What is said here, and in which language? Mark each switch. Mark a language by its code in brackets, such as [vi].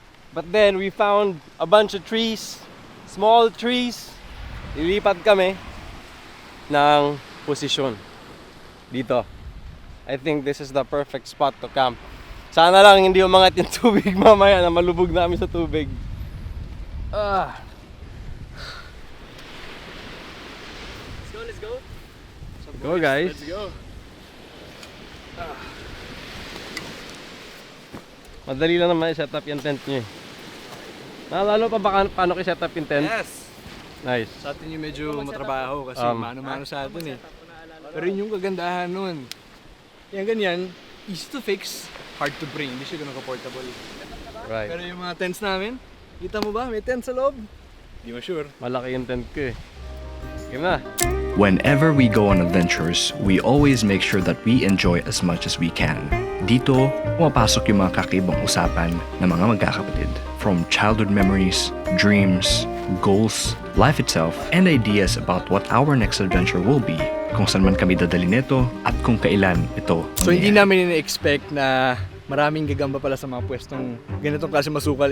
[en] But then we found a bunch of trees, small trees. [tl] Lilipat kami ng posisyon dito. [en] I think this is the perfect spot to camp. [tl] Sana lang hindi umangat yung tubig mamaya na malubog namin sa tubig. [en] Let's go. Go guys. Let's go. [tl] Madali lang naman i-set up yung tent nyo eh. Naalala pa ba paano i-set up yung tent? [en] Yes. Nice. [tl] Sa atin yung medyo matrabaho kasi mano-mano sa atin eh. Pero yun yung kagandahan nun. Yan ganyan, [en] easy to fix, hard to bring. [tl] Hindi siya ganun ka-portable. [en] Right. [tl] Pero yung mga tents namin, kita mo ba? May tent sa loob? Hindi mo sure. Malaki yung tent ko eh. Game na. [en] Whenever we go on adventures, we always make sure that we enjoy as much as we can. [tl] Dito, pumapasok yung mga kakaibang usapan ng mga magkakapatid. [en] From childhood memories, dreams, goals, life itself, and ideas about what our next adventure will be, [tl] kung saan man kami dadali nito, at kung kailan ito. So hindi namin ina-expect na maraming gagamba pala sa mga pwestong ganitong klase masukal.